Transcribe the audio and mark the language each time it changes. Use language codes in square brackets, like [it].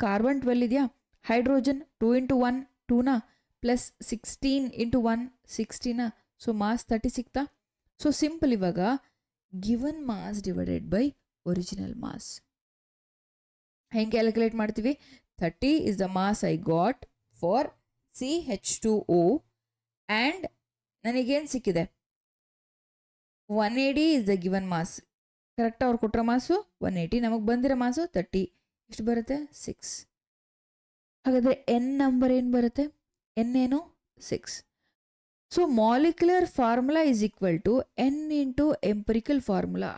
[kn] Carbon 12 ಇದೆಯಾ, hydrogen 2 × 1 2ನ, plus 16 × 1 16ನ, so mass 30 ಸಿಕ್ತಾ. [en] so simple ಇವಾಗ given mass divided by original mass [kn] ಹೆಂಗೆ [en] calculate [kn] ಮಾಡ್ತೀವಿ? [en] 30 is the mass I got for CH2O and [kn] ನನಗೇನು ಸಿಕ್ಕಿದೆ? [en] 180 is the given mass. [kn] Correct, ಅವ್ರು ಕೊಟ್ಟರೆ ಮಾಸು 180, ನಮಗೆ ಬಂದಿರೋ ಮಾಸು 30. ಎಷ್ಟು ಬರುತ್ತೆ? 6. ಹಾಗಾದರೆ ಎನ್ ನಂಬರ್ ಏನು ಬರುತ್ತೆ? ಎನ್ ಏನು? 6. [en] So molecular formula is equal to n into empirical formula.